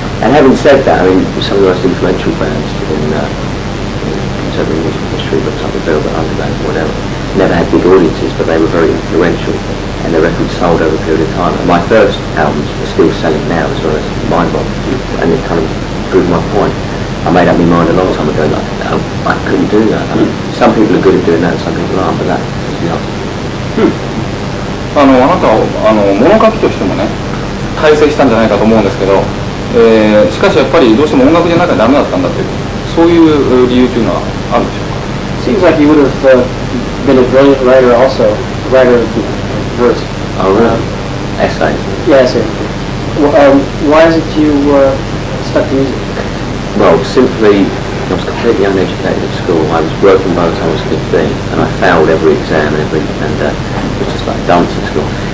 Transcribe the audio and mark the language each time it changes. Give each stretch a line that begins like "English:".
English: And having said that, I mean, some of the most influential bands in contemporary music history, but like the Velvet Underground or whatever, never had big audiences, but they were very influential, and their records sold over a period of time. And my first albums are still selling now, as well as mind-boggling, and it kind of proved my point. I made up my mind a long time ago that I couldn't do that. I mean, some people are good at doing that, and some people aren't, but that is the answer.
Japanese: あなたは物書きとしてもね大成したんじゃないかと思うんですけど、しかしやっぱりどうしても音楽じゃなきゃダメだったんだというそういう理由というのはあるでしょうか。
English: Seems like you would have been a brilliant writer also, writer of verse. Oh, really? Essays? Yeah, essay. Why is it you stuck to music? Well, simply, I was completely uneducated at school. I was working by the time I was 15, and I failed every exam and it was just like dancing school.